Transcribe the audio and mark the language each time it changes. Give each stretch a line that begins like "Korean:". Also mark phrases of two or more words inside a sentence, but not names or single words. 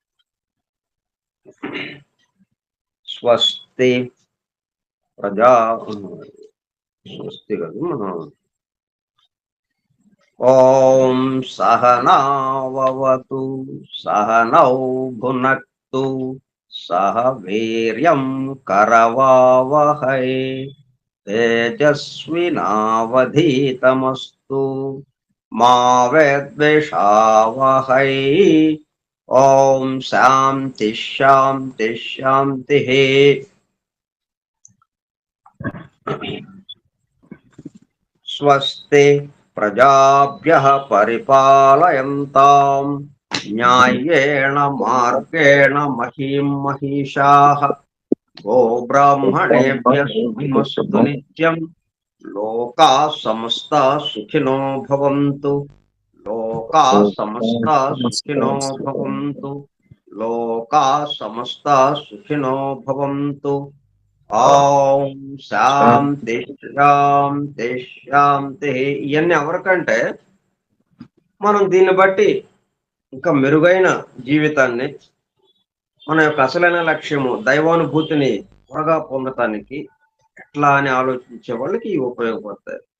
Sanskrit: స్వస్తి ప్రజా స్వస్తి
Telugu: కాదు మనం
Sanskrit: ఓం సహనావతు సహనౌ భునక్తు సహ వీర్యం కరవావహై తేజస్వినావధీతమస్తు మా విద్విషావహై. ఓం శాంతి శాంతి శాంతి. స్వస్తి ప్రజాభ్యః పరిపాలయంతాం న్యాయేణ మార్గేణ మహీం మహిషాః గోబ్రాహ్మణేభ్యः శుభమస్తు నిత్యం. లోకాః సమస్తాః సుఖినో భవంతు. లోకాః సమస్తాః సుఖినో భవంతు. లోకాః సమస్తాః సుఖినో భవంతు. ఓం శాంతి శాంతి శాంతి.
Telugu: ఇవన్నీ ఎవరికంటే మనం దీన్ని బట్టి ఇంకా మెరుగైన జీవితాన్ని, మన యొక్క అసలైన లక్ష్యము దైవానుభూతిని త్వరగా పొందటానికి ఎట్లా అని ఆలోచించే వాళ్ళకి ఇవి ఉపయోగపడతాయి.